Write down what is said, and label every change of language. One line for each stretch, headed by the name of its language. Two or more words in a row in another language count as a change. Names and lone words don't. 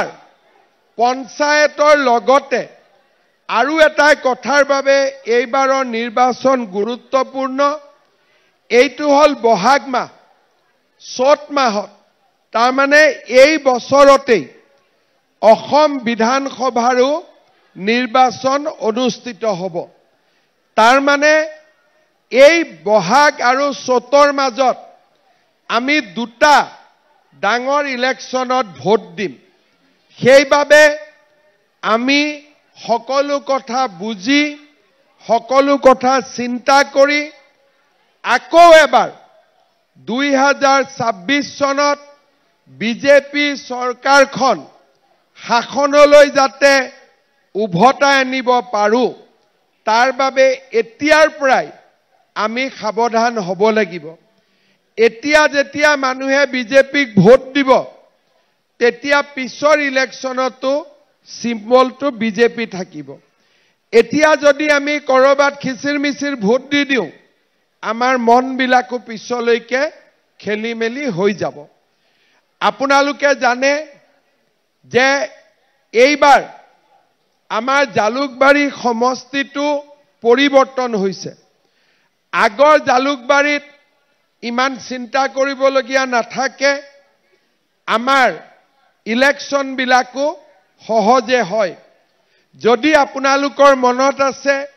Assamese: পঞ্চায়তৰ লগতে আৰু এটা কথাৰ বাবে এবাৰৰ নিৰ্বাচন গুৰুত্বপূৰ্ণ এইটো হ'ল বহাগ মাহ চ'ত মাহত তাৰ মানে এই বছৰতেই অসম বিধানসভাৰো নিৰ্বাচন অনুষ্ঠিত হ'ব তাৰ মানে এই বহাগ আৰু চ'তৰ মাজত আমি দুটা ডাঙৰ ইলেকশনত ভোট দিম সেইবাবে आमी সকলো কথা বুজি সকলো কথা চিন্তা কৰি আকৌ এবাৰ 2026 সনত বিজেপি সরকারখন শাসনলৈ যাতে উভতাই আনিব পাৰো তার বাবে এতিয়াৰ পৰাই আমি সাবধান হব লাগিব এতিয়া যেতিয়া মানুহে বিজেপিক ভোট দিব তেতিয়া পিছৰ ইলেকশনতো চিম্বল তো বিজেপি থাকিব এতিয়া যদি আমি কৰবাত খিচিৰ মিচিৰ ভোট দি দিও আমাৰ মনবিলাকো পিছলৈকে খেলি মেলি হৈ যাব আপোনালোকে জানে যে এইবাৰ আমাৰ জালুকবাৰী সমষ্টিটো পৰিৱৰ্তন হৈছে আগৰ জালুকবাৰীত ইমান চিন্তা কৰিবলগীয়া নাথাকে আমাৰ ইলেকশ্যন বিলাকো সহজে হয় যদি আপোনালোকৰ মনত আছে